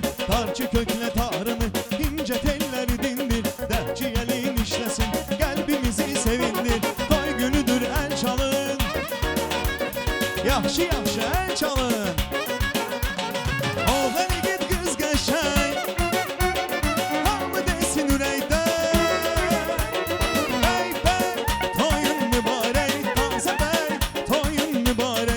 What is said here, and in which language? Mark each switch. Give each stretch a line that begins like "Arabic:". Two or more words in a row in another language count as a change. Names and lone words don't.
Turkish: Tarçı kökle tarını ince telleri dindir. Dertçi yeleğin işlesin kalbimizi sevindir.
Azerbaijani: Toy günüdür el çalın, yaxşı yaxşı el çalın. Oğlan git kız qəşəng, hamı desin ürəkdə. Bey bey toyun mübarək, taze bey toyun mübarək.